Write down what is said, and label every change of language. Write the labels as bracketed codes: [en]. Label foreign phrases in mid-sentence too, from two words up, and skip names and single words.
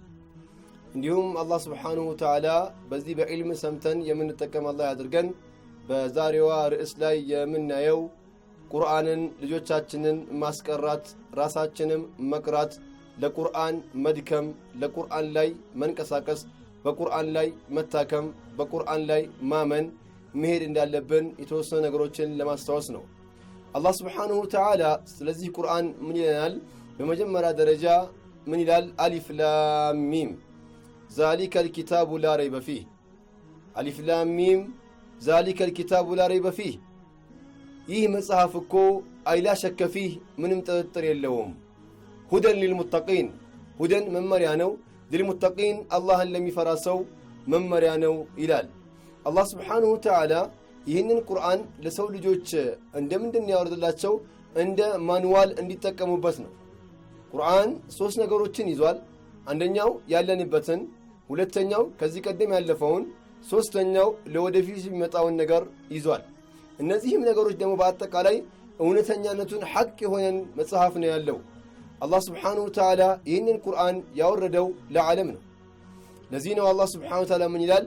[am] እንዲሁም አላህ [ar] سبحانه وتعالى [am] በዚህ በዕልም ሰምተን የምንጠቀም አላህ ያድርገን። በዛሬዋ ርዕስ ላይ የምናየው ቁርአንን ልጆቻችንን ማስቀራት ራሳችንም መቅራት ለቁርአን መድከም ለቁርአን ላይ መንቀሳቀስ በቁርአን ላይ መታከም በቁርአን ላይ ማመን መሄድ እንዳለብን የተወሰኑ ነገሮችን ለማስተዋወስ ነው። አላህ Subhanahu Wa Ta'ala ስለዚህ ቁርአን ምን ይላል? በመጀመሪያ ደረጃ ምን ይላል? [ar] ألف لام ميم ذلك الكتاب لا ريب فيه ألف لام ميم ذلك الكتاب لا ريب فيه [am] ይህ መጽሐፍ እኮ [ar] أي لا شك فيه [am] ምንም ጥርጥር የለውም። [ar] هدى للمتقين [am] ሁደን መመሪያ ነው። ሊልሙተቂን አላህን ለሚፈራ ሰው መመሪያ ነው ይላል አላህ [ar] سبحانه وتعالى። [am] ይህንን ቁርአን ለሰው ልጆች እንደምንድን ያወርድላቸው እንደ ማኑዋል እንዲጠቀሙበት ነው። ቁርአን ሶስት ነገሮችን ይዟል። አንደኛው ያለንበትን፣ ሁለተኛው ከዚህ ቀደም ያለፈውን፣ ሶስተኛው ለወደፊት የሚመጣውን ነገር ይዟል። እነዚህም ነገሮች ደግሞ በአጠቃላይ እውነተኛነቱን ሐቅ የሆነን መጽሐፍ ነው ያለው። አላህ [ar] سبحانه وتعالى [am] ይህንን ቁርአን ያወረደው ለዓለም ነው። ለዚህ ነው አላህ [ar] سبحانه وتعالى [am] ምን ይላል?